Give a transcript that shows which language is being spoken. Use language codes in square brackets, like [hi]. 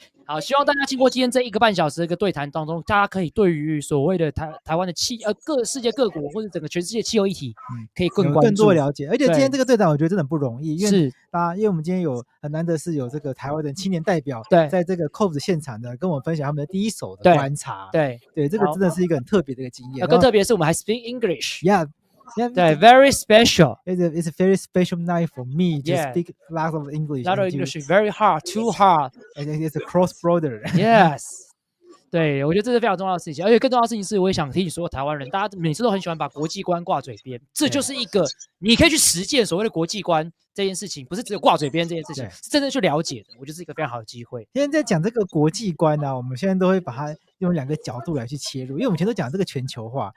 [zh] 好，希望大家经过今天这1个半小时的一个对谈当中，大家可以对于所谓的台湾的世界各国或者整个全世界气候议题，可以更多了解。而且今天这个对谈我觉得真的不容易，因为因为我们今天很难得是有这个台湾的青年代表，在这个 COP 的现场呢，跟我们分享他们的第一手的观察。对，这个真的是一个很特别的一个经验。更特别是我们还 [en] speak English。Yeah。 [zh] 对 [en] very special. It's a very special night for me to speak lots of English. Lot of English, very hard, too hard. It's a cross border. Yes. [zh] 对，我觉得这是非常重要的事情，而且更重要的事情是，我也想提醒所有台湾人，大家每次都很喜欢把国际观挂嘴边，这就是一个你可以去实践所谓的国际观这件事情，不是只有挂嘴边这件事情，是真正去了解的。我觉得是一个非常好的机会。现在在讲这个国际观呢，我们现在都会把它用2个角度来去切入，因为我们以前都讲这个全球化，